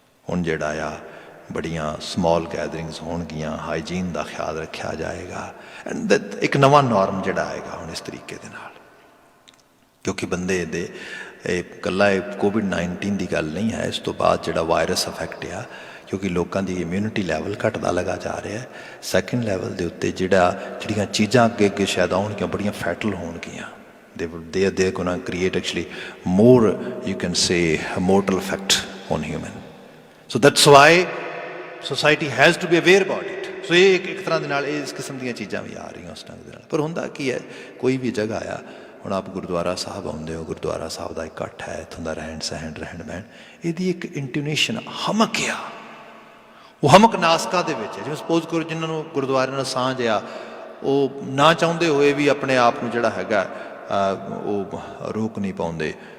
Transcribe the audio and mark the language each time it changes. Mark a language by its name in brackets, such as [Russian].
[Punjabi] ਹੁਣ ਜਿਹੜਾ ਆ ਬੜੀਆਂ ਸਮੌਲ ਗੈਦਰਿੰਗਸ ਹੋਣਗੀਆਂ, ਹਾਈਜੀਨ ਦਾ ਖਿਆਲ ਰੱਖਿਆ ਜਾਏਗਾ, ਐਂਡ ਇੱਕ ਨਵਾਂ ਨਾਰਮ ਜਿਹੜਾ ਆਏਗਾ ਹੁਣ ਇਸ ਤਰੀਕੇ ਦੇ ਨਾਲ। ਕਿਉਂਕਿ ਬੰਦੇ ਦੇ ਇਹ ਇਕੱਲਾ ਇਹ ਕੋਵਿਡ-19 ਦੀ ਗੱਲ ਨਹੀਂ ਹੈ, ਇਸ ਤੋਂ ਬਾਅਦ ਜਿਹੜਾ ਵਾਇਰਸ ਇਫੈਕਟ ਆ, ਕਿਉਂਕਿ ਲੋਕਾਂ ਦੀ ਇਮਿਊਨਿਟੀ ਲੈਵਲ ਘਟਦਾ ਲਗਾ ਜਾ ਰਿਹਾ। ਸੈਕਿੰਡ ਲੈਵਲ ਦੇ ਉੱਤੇ ਜਿਹੜੀਆਂ ਚੀਜ਼ਾਂ ਅੱਗੇ ਅੱਗੇ ਸ਼ਾਇਦ ਆਉਣਗੀਆਂ ਬੜੀਆਂ ਫੈਟਲ ਹੋਣਗੀਆਂ। [English] they are going to create actually more, you can say, a mortal effect on human. So that's why society has to be aware about it. [Punjabi] So ਇਹ ਇੱਕ ਤਰ੍ਹਾਂ ਦੇ ਨਾਲ ਇਸ ਕਿਸਮ ਦੀਆਂ ਚੀਜ਼ਾਂ ਵੀ ਆ ਰਹੀਆਂ ਉਸ ਢੰਗ ਦੇ ਨਾਲ। ਪਰ ਹੁੰਦਾ ਕੀ ਹੈ, ਕੋਈ ਵੀ ਜਗ੍ਹਾ ਆ, ਹੁਣ ਆਪ ਗੁਰਦੁਆਰਾ ਸਾਹਿਬ ਆਉਂਦੇ ਹੋ, ਗੁਰਦੁਆਰਾ ਸਾਹਿਬ ਦਾ ਇਕੱਠ ਹੈ, ਇੱਥੋਂ ਦਾ ਰਹਿਣ ਬਹਿਣ, ਇਹਦੀ ਇੱਕ ਇੰਟੋਨੇਸ਼ਨ ਹਮਕ ਆ, ਉਹ ਹਮਕ ਨਾਸਕਾ ਦੇ ਵਿੱਚ ਹੈ। ਜਿਵੇਂ ਸਪੋਜ਼ ਕਰੋ ਜਿਨ੍ਹਾਂ ਨੂੰ ਗੁਰਦੁਆਰੇ ਨਾਲ ਸਾਂਝ ਆ, ਉਹ ਨਾ ਚਾਹੁੰਦੇ ਹੋਏ ਵੀ ਆਪਣੇ ਆਪ ਨੂੰ ਜਿਹੜਾ ਹੈਗਾ ਉਹ ਰੋਕ ਨਹੀਂ ਪਾਉਂਦੇ।